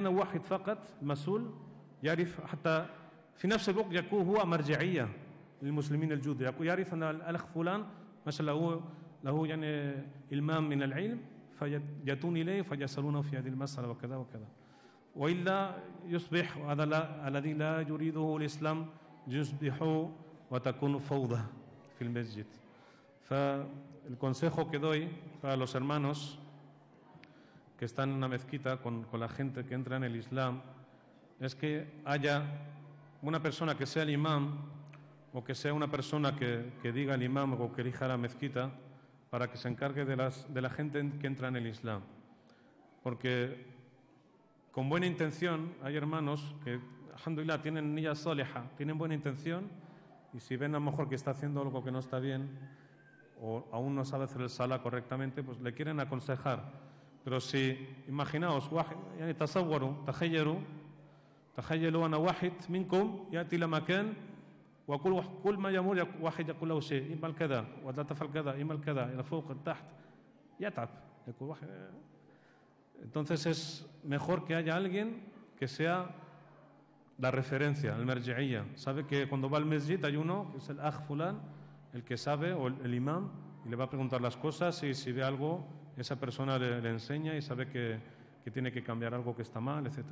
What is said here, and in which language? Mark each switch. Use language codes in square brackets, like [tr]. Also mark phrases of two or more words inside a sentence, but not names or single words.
[ar] واحد فقط مسؤول يعرف حتى في نفس الوقت يكون هو مرجعية للمسلمين الجدد، يعرف أن الأخ فلان ما شاء الله له يعني إلمام من العلم فيأتون إليه فيسألونه في هذه المسألة وكذا وكذا، وإلا يصبح هذا الذي لا يريده الإسلام يصبح وتكون فوضى في المسجد. [es] فالconsejo que doy para los hermanos que están en una mezquita con la gente que entra en el Islam es que haya una persona que sea el imam o que sea una persona que diga el imam o que elija la mezquita para que se encargue de la gente que entra en el Islam. Porque con buena intención hay hermanos que, alhamdulillah, tienen [ar] نية صالحة, [es] tienen buena intención, y si ven a lo mejor que está haciendo algo que no está bien o aún no sabe hacer el salah correctamente, pues le quieren aconsejar. Pero si, imaginaos, [ar] يعني تصوروا تخيلوا أن واحد منكم يأتي إلى مكان وكل ما يمر واحد يقول له شيء إما كذا ولا تفعل كذا إما كذا إلى فوق تحت يتعب. يقول واحد. [es] Entonces es mejor que haya alguien que sea la referencia, el merji'iyya. Sabe que cuando va al masjid hay uno, que es el [ar] أخ فلان, [es] el que sabe, o el imam, y le va a preguntar las cosas, y si ve algo, esa persona le enseña y sabe que tiene que cambiar algo que está mal, etc.